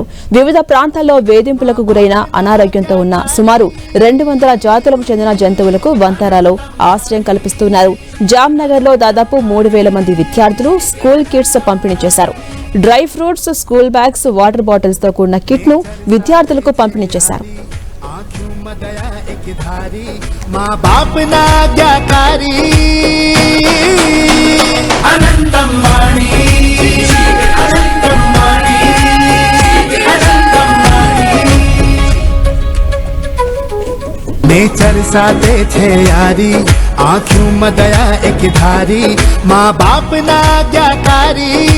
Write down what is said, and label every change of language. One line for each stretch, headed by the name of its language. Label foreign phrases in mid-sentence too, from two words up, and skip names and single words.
Telugu: వివిధ ప్రాంతాల్లో వేధింపులకు గురైన, అనారోగ్యంతో ఉన్న సుమారు 200 జాతులకు చెందిన జంతువులకు వంతారాలో ఆశ్రయం కల్పిస్తున్నారు. జామ్నగర్ లో దాదాపు 3000 మంది విద్యార్థులు
English: school kits
Telugu: పంపిణీ చేశారు.
English: dry fruits, school bags, water bottles
Telugu: తో కూడిన కిట్ ను విద్యార్థులకు పంపిణీ చేశారు.
Gujarati: માઁ બાપ નાજ્ઞાકારી અનંત અંબાણી, અનંત અંબાણી, અનંત અંબાણી। નેચર સાથે છે યારી,
Hindi: आँखों में दया एक धारी,
Gujarati: માઁ બાપ નાજ્ઞાકારી